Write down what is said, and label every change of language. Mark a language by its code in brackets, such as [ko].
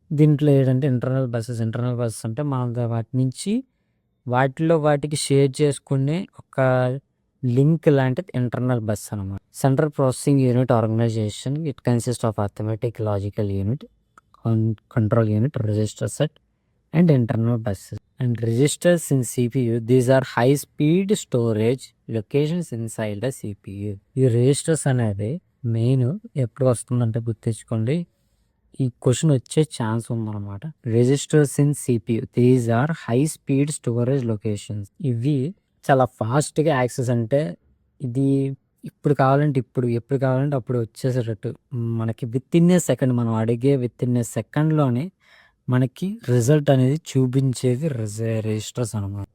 [te] దీంట్లో ఏంటంటే internal buses అంటే మనం వాటి నుంచి వాటికి షేర్ చేసుకునే ఒక లింక్ లాంటిది ఇంటర్నల్ బస్ అనమాట. [en] Central processing unit organization, it consist of arithmetic logical unit, control unit, register set and internal buses. And registers in CPU, these are high speed storage locations inside the CPU. [te] ఈ registers అనేది main ఎప్పుడు వస్తుందంటే గుర్తించుకోండి, ఈ question వచ్చే chance ఉందన్నమాట. [en] Registers in CPU, these are high speed storage locations. [te] ఇవి చాలా ఫాస్ట్గా యాక్సెస్, అంటే ఇది ఇప్పుడు కావాలంటే ఎప్పుడు కావాలంటే అప్పుడు వచ్చేసేటట్టు మనకి విత్ ఇన్ ఏ సెకండ్, మనం అడిగే విత్ ఇన్ ఏ సెకండ్లోనే మనకి రిజల్ట్ అనేది చూపించేది రిజిస్టర్స్ అనమాట.